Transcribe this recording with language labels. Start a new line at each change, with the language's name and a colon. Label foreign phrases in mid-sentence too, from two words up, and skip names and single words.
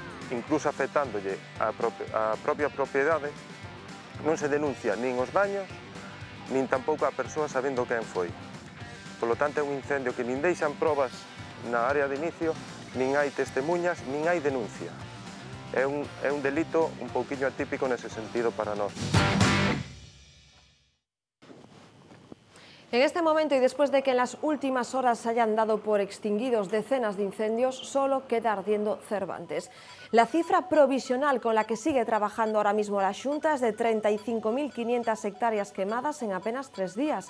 Galician: Incluso afectándolle a propia propiedade, non se denuncia nin os daños, nin tampouco a persoa sabendo quen foi. Polo tanto, é un incendio que nin deixan probas na área de inicio, nin hai testemunhas, nin hai denuncia. É un delito un pouquiño atípico nese sentido para nós.
Spanish: En este momento y después de que en las últimas horas se hayan dado por extinguidos decenas de incendios, solo queda ardiendo Cervantes. La cifra provisional con la que sigue trabajando ahora mismo la Xunta es de 35.500 hectáreas quemadas en apenas 3 días.